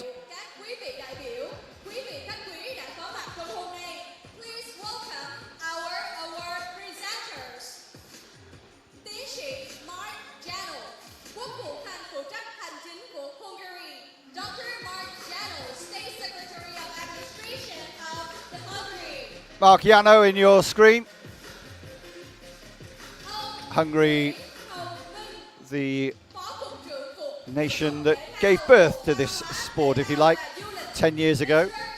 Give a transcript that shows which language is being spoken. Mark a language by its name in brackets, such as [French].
[Vietnamese] Các quý vị đại biểu, quý vị khách quý đã có mặt trong hôm nay. [English] Please welcome our award presenters. [Vietnamese] Tiến sĩ Mark Janel, Quốc vụ khanh phụ trách hành chính của Hungary. [English] Dr. Mark Janel, State Secretary of Administration of the Hungary. Mark Yano in your screen. Hungary, the nation that gave birth to this sport, if you like, 10 years ago.